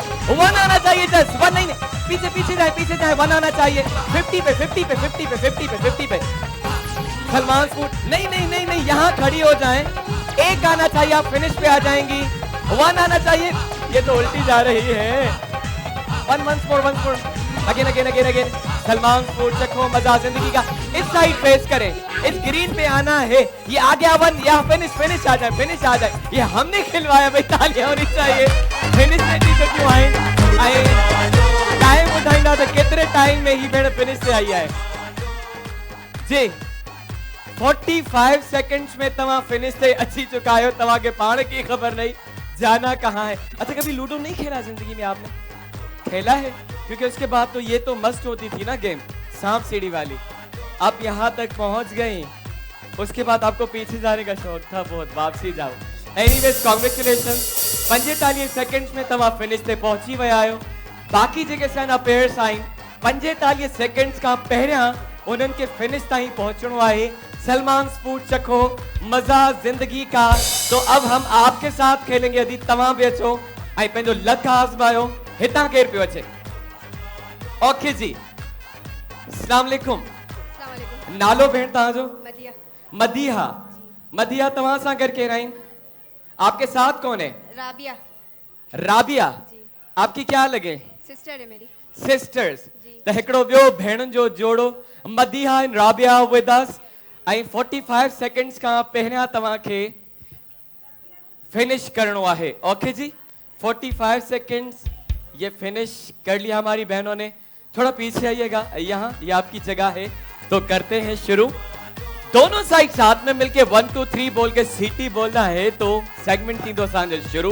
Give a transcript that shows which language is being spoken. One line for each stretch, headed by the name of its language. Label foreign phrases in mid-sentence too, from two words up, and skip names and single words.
Urdu: 1 آنا چاہیے، جسٹ 1 نہیں، پیچھے پیچھے جائے 1 آنا چاہیے. 50 پہ 50 پہ 50 پہ 50 پہ 50 پہ. سلمان فوڈ نہیں نہیں نہیں نہیں، یہاں کھڑی ہو جائیں. 1 آنا چاہیے، آپ فنش پہ آ جائیں گی. 1 آنا چاہیے۔ یہ تو الٹی جا رہی ہے.
English: 1 once more अगेन।
Urdu: سلمان فوڈ چکھو مزہ زندگی کا. اس سائیڈ فیس کریں، اس گرین پہ آنا ہے۔ یہ آ گیا ون، یا فنش آ جائے، فنش آ جائے. یہ ہم نے کھلوایا بھائی، تالیاں ہونی چاہییں. فنش میں تھی تو کیوں آئے
Sindhi: टाइम ॿुधाईंदा त केतिरे टाइम में ही भेण फिनिश ते आई आहे जी।
Urdu: 45 سیکنڈز میں توا فنش سے اچی چکا ہے. توا کے پاݨ کی خبر نہیں جانا کہاں ہے۔ اچھا کبھی لوڈو نہیں کھیلا زندگی میں آپ نے? کھیلا ہے، کیونکہ اس کے بعد تو یہ تو مست ہوتی تھی نا گیم، سانپ سیڑھی والی. آپ یہاں تک پہنچ گئی، اس کے بعد آپ کو پیچھے جانے کا شوق تھا بہت، واپسی جاؤ.
English: Anyways congratulations,
Sindhi: 45 सेकंड्स में तवा फिनिश ते पहुंची विया आहियो। बाकी जेके असांजा पेयर्स आहिनि 45 सेकंड्स का पहिरियां उन्हनि के फिनिश ताईं पहुंचणो आहे।
Urdu: سلمان فوڈ چکھو مزہ زندگی کا. تو اب ہم آپ کے ساتھ کھیلیں گے.
Sindhi: यदि तव्हां भी अचो ऐं पंहिंजो लक आज़मायो। हितां केरु पियो अचे? ओके जी, अस्सलाम वालेकुम। नालो भेण तव्हांजो? मदिया। मदिहा। मदिहा, तव्हां सां गॾु केरु आहिनि?
Urdu: آپ کے ساتھ کون ہے? رابعہ. رابعہ، آپ کی کیا لگے? سسٹر ہے میری.
Sindhi: सिस्टर्स। तो हिकिड़ो ॿियो भेणनि जो जोड़ो मदिहा एंड राबिया
English: with us.
Sindhi: ऐं 45 सेकंड्स का पहिरियां तव्हांखे फिनिश करणो आहे।
Urdu: اوکے جی، 45 سیکنڈز یہ فنش کر لیا ہماری بہنوں نے. تھوڑا پیچھے آئیے گا، یہاں یہ آپ کی جگہ ہے. تو کرتے ہیں شروع. دونوں سائیڈ ساتھ میں مل کے 1 2 3 بول کے سیٹی بولنا ہے تو سیگمنٹ تھی دو سانجھے شروع.